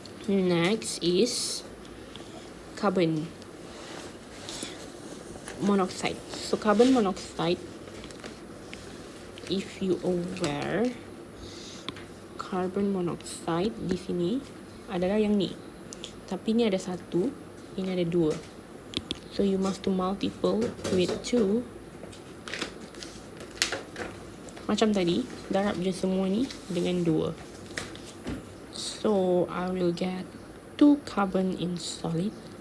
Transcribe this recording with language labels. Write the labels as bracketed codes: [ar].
[en] Next is carbon monoxide. [ms] So carbon monoxide, [en] if you aware, [ms] carbon monoxide di sini adalah yang ni, tapi ni ada 1, ini ada 2. [en] So you must to multiple with 2. [ms] Macam tadi, darab je semua ni dengan 2. [en] So I will get 2 carbon in solid.